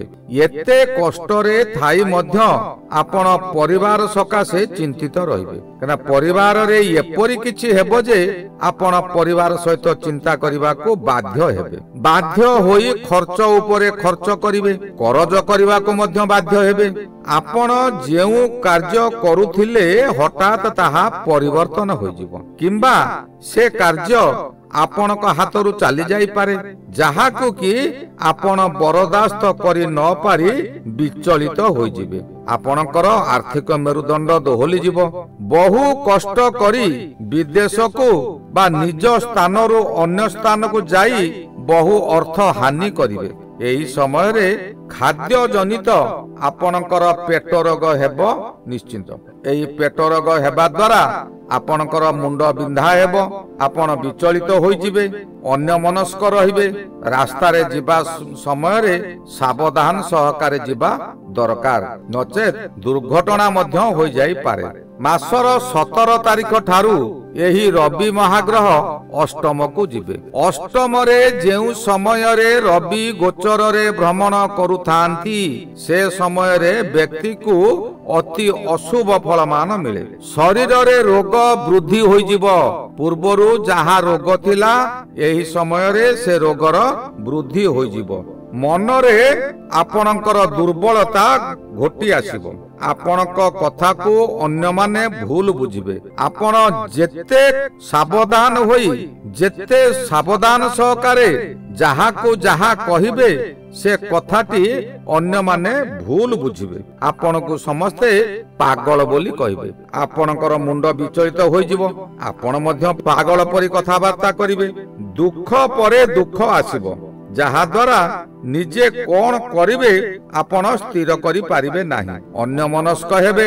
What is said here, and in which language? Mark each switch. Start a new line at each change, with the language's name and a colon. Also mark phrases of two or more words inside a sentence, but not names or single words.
Odia: ଏତେ କଷ୍ଟ ରେ ଥାଇ ମଧ୍ୟ ଆପଣ ପରିବାର ସକାଶେ ଚିନ୍ତିତ ରହିବେ, କନା ପରିବାର ରେ ଏପରି କିଛି ହେବ ଯେ ଆପଣ ପରିବାର ସହିତ ଚିନ୍ତା କରିବା କୁ ବାଧ୍ୟ ହେବେ। ବାଧ୍ୟ ହୋଇ ଖର୍ଚ୍ଚ ଉପରେ ଖର୍ଚ୍ଚ କରିବେ, କରଜ କରିବା କୁ ମଧ୍ୟ ବାଧ୍ୟ ହେବେ। ଆପଣ ଯେଉଁ କାର୍ଯ୍ୟ କରୁଥିଲେ ହଠାତ୍ ତାହା ପରିବର୍ତ୍ତନ ହୋଇ ଯିବ, କିମ୍ବା ସେ କାର୍ଯ୍ୟ ଆପଣ କୁ ହାତରୁ ଚାଲି ଯାଇ ପାରେ, ଯାହା କୁ କି ଆପଣ ବରଦାସ୍ତ କରି ନ ପାରି ବିଚଳିତ ହୋଇ ଯିବେ। ଆପଣଙ୍କର ଆର୍ଥିକ ମେରୁଦଣ୍ଡ ଦୋହଲି ଯିବ। ବହୁ କଷ୍ଟ କରି ବିଦେଶ କୁ ବା ନିଜ ସ୍ଥାନ ରୁ ଅନ୍ୟ ସ୍ଥାନ କୁ ଯାଇ ବହୁ ଅର୍ଥ ହାନି କରିବେ। ଏହି ସମୟ ରେ ଖାଦ୍ୟ ଜନିତ ଆପଣଙ୍କର ପେଟ ରୋଗ ହେବ ନିଶ୍ଚିତ। ଏହି ପେଟ ରୋଗ ହେବା ଦ୍ୱାରା ଆପଣଙ୍କର ମୁଣ୍ଡ ବିନ୍ଧା ହେବ, ଆପଣ ବିଚଳିତ ହୋଇ ଯିବେ, ଅନ୍ୟ ମନସ୍କ ରହିବେ। ରାସ୍ତା ରେ ଯିବା ସମୟ ରେ ସାବଧାନ ସହକାରେ ଯିବା ଦରକାର, ନଚେତ୍ ଦୁର୍ଘଟଣା ମଧ୍ୟ ହୋଇ ଯାଇ ପାରେ। ମାସର 17 ତାରିଖ ଠାରୁ ଏହି ରବି ମହାଗ୍ରହ ଅଷ୍ଟମ କୁ ଯିବେ। ଅଷ୍ଟମ ରେ ଯେଉଁ ସମୟ ରେ ରବି ଗୋଚର ରେ ଭ୍ରମଣ କରୁଥାନ୍ତି ସେ ସମୟ ରେ ବ୍ୟକ୍ତି କୁ ଅତି ଅଶୁଭ ଫଳ ମାନ ମିଳେ। ଶରୀର ରେ ରୋଗ ବୃଦ୍ଧି ହୋଇ ଯିବ, ପୂର୍ବରୁ ଯାହା ରୋଗ ଥିଲା ଏହି ସମୟ ରେ ସେ ରୋଗର ବୃଦ୍ଧି ହୋଇ ଯିବ। ମନ ରେ ଆପଣଙ୍କର ଦୁର୍ବଳତା ଘୋଟି ଆସିବ, ଆପଣଙ୍କ କଥା କୁ ଅନ୍ୟ ମାନେ ଭୁଲ ବୁଝିବେ। ଆପଣ ଯେତେ ସାବଧାନ ହୋଇ ଯେତେ ସାବଧାନ ସହକାରେ ଯାହା କୁ ଯାହା କହିବେ ସେ କଥାଟି ଅନ୍ୟ ମାନେ ଭୁଲ ବୁଝିବେ। ଆପଣ କୁ ସମସ୍ତେ ପାଗଳ ବୋଲି କହିବେ, ଆପଣଙ୍କର ମୁଣ୍ଡ ବିଚଳିତ ହୋଇ ଯିବ, ଆପଣ ମଧ୍ୟ ପାଗଳ ପରି କଥାବାର୍ତ୍ତା କରିବେ। ଦୁଃଖ ପରେ ଦୁଃଖ ଆସିବ, ଯାହା ଦ୍ୱାରା ନିଜେ କଣ କରିବେ ଆପଣ ସ୍ଥିର କରି ପାରିବେ ନାହିଁ, ଅନ୍ୟ ମନସ୍କ ହେବେ।